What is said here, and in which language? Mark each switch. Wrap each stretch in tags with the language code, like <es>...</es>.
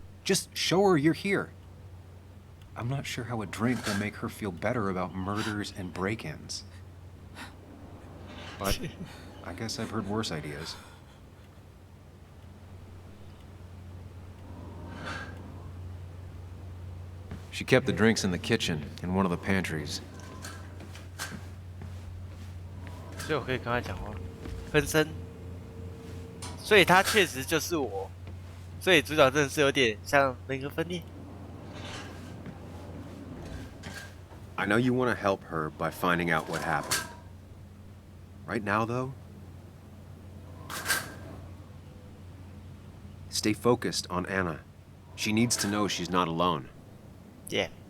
<en>Just show her you're here. I'm not sure how a drink will make her feel better about murders and break-ins. But I guess I've heard worse ideas. She kept the drinks in the kitchen, in one of the pantries.</en> <zh>所以我可以跟他讲话，分身。所以他确实就是我，所以主角真的是有点像人格分裂。</zh> <en>I know you want to help her by finding out what happened. Right now, though, stay focused on Anna. She needs to know she's not alone. Yeah.</en>